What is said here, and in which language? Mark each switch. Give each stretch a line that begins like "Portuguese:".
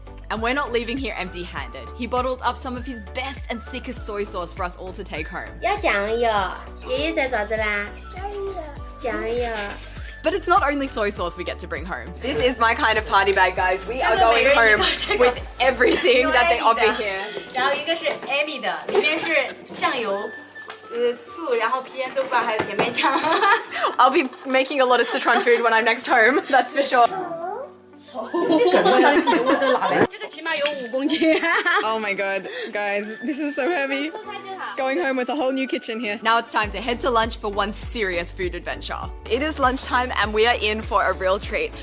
English: And we're not leaving here empty-handed. He bottled up some of his best and thickest soy sauce for us all to take home.
Chinese: 要酱油，爷爷在做子啦？酱油。
English: But it's not only soy sauce we get to bring home. This is my kind of party bag, guys. We are going home with everything that they offer here.
Chinese: 然后一个是 Amy 的，里面是酱油、醋，然后郫县豆瓣还有甜面酱。
English: I'll be making a lot of Sichuan food when I'm next home, that's for sure.
Chinese: 这个起码有5公斤。
English: Oh my god, guys, this is so heavy. Going home with a whole new kitchen here. Now it's time to head to lunch for one serious food adventure. It is lunchtime and we are in for a real treat.